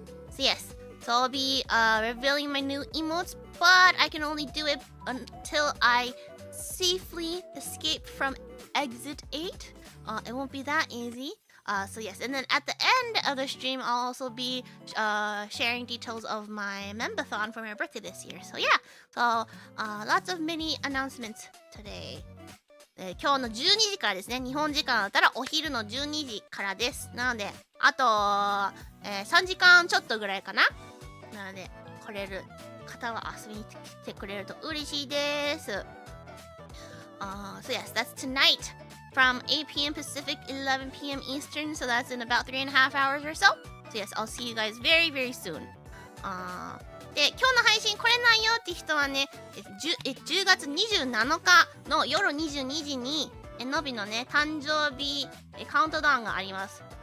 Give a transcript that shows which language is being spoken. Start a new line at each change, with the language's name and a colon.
English: So yes, so I'll be revealing my new emotes, but I can only do it until I safely escape from exit 8. It won't be that easy. So yes, and then at the end of the stream, I'll also be sharing details of my membathon for my birthday this year. So yeah, so lots of mini announcements today.
Japanese: 今日の12時からですね。日本時間だったらお昼の12時からです。なので、あと、3時間ちょっとぐらいかな。なので、来れる方は遊びに来てくれると嬉しいです。
English: So yes, that's tonight from 8 p.m. Pacific, 11 p.m. Eastern. So that's in about 3.5 hours or so. So yes, I'll see you guys very, very soon.
Japanese: で、今日の配信来れないよって人はね、10月27日の夜22時に、のびのね、誕生日カウントダウンがあります。